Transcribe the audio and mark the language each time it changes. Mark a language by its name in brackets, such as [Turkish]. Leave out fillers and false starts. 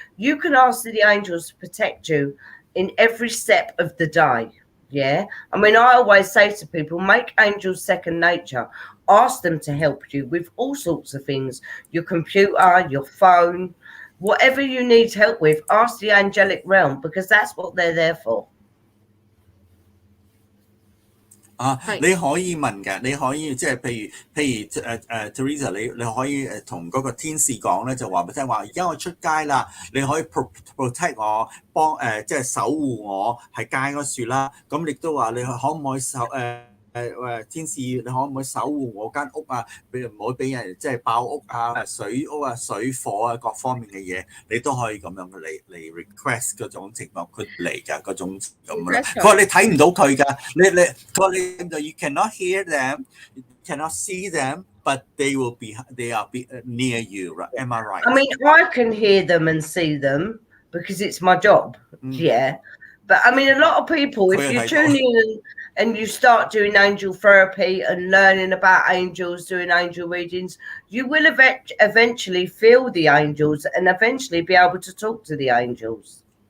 [English] You can ask the angels to protect you in every step of the day. Yeah. I mean, I always say to people, make angels second nature. Ask them to help you with all sorts of things. Your computer, your phone, whatever you need help with, ask the angelic realm because that's what they're there for. [Cantonese] 你可以問嘅，你可以即係譬如Teresa，你可以同嗰個天使講咧，就話俾佢聽話，而家我出街啦，你可以 protect 我，幫即係守護我喺街嗰處啦。咁亦都話你可唔可以天使，你可唔可以守護我間屋啊？唔好俾人即係爆屋啊、水屋啊、水火啊各方面嘅嘢，你都可以咁樣嚟 request 嗰種情況，佢嚟㗎嗰種咁啦。佢話你睇唔到佢㗎，佢話你 [English] you cannot hear them, you cannot see them, but they are near you, right? Am I right? I mean, I can hear them and see them because it's my job. Yeah. But I mean, a lot of people, if you tune in and you start doing angel therapy and learning about angels, doing angel readings, you will eventually feel the angels and eventually be able to talk to the angels.